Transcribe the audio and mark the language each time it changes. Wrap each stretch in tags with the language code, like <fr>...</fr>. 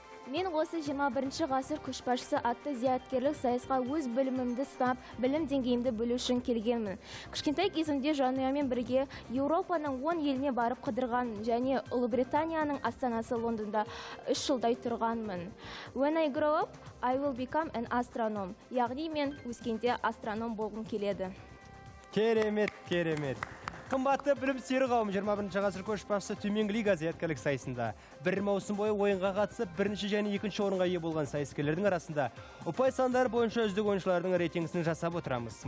<kk>Мен осы 21 ғасыр көшбасшысы атты зияткерлік сайысқа өз білімімді сынап, білім деңгейімді бөлу үшін келгенмін. Кішкентай кезімде жанұямен бірге Еуропаның 10 еліне барып қыдырған және Ұлыбританияның астанасы Лондонда 3 жылдай тұрғанмын.</kk> <en>When I grow up, I will become an astronom.</en> <kk>Яғни мен өскенде астроном болғым келеді. Керемет, керемет. Қымбатты білім сүйер қауым 21 ғасыр көшбасшысы төменгі лига зияткерлік сайысында бір маусым бойы ойынға қатысып, бірінші және екінші орынға ие болған сайыскерлердің арасында ұпай сандары бойынша үздік ойыншылардың рейтингісін жасап отырамыз.</kk>